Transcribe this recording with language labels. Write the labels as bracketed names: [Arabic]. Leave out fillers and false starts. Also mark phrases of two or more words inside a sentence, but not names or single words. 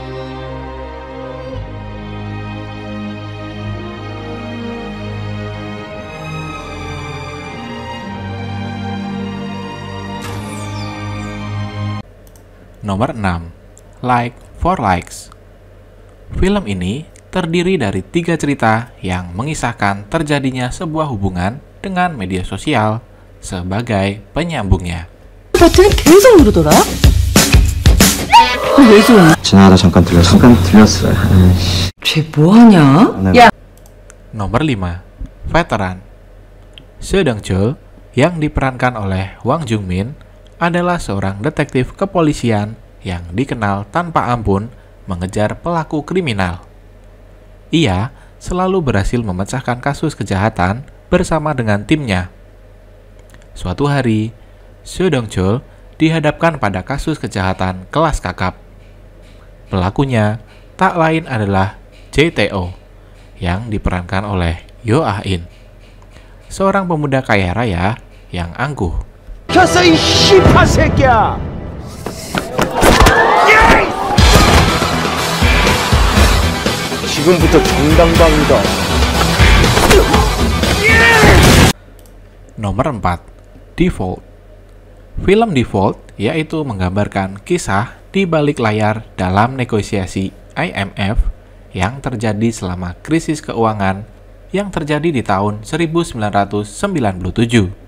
[Indonesian] Nomor 6, Like for Likes. Film ini terdiri dari 3 cerita yang mengisahkan terjadinya sebuah hubungan dengan media sosial sebagai penyambungnya. [Korean] 계속 누르더라? 왜 좋아? 지나가다 잠깐 들렸어요. 쟤 뭐하냐? 야! [Indonesian] Nomor 5, Veteran. Seo Dong-chul yang diperankan oleh Wang Jung-min adalah seorang detektif kepolisian yang dikenal tanpa ampun mengejar pelaku kriminal. Ia selalu berhasil memecahkan kasus kejahatan bersama dengan timnya. Suatu hari, Seo Dong-chul dihadapkan pada kasus kejahatan kelas kakap. Pelakunya tak lain adalah JTO yang diperankan oleh Yo Ah-in, seorang pemuda kaya raya yang angkuh. [Korean] 켰어 이 씨파 새끼야! 지금부터 정당방위다. [Indonesian] Nomor 4, Default. Film Default yaitu menggambarkan kisah di balik layar dalam negosiasi IMF yang terjadi selama krisis keuangan yang terjadi di tahun 1997.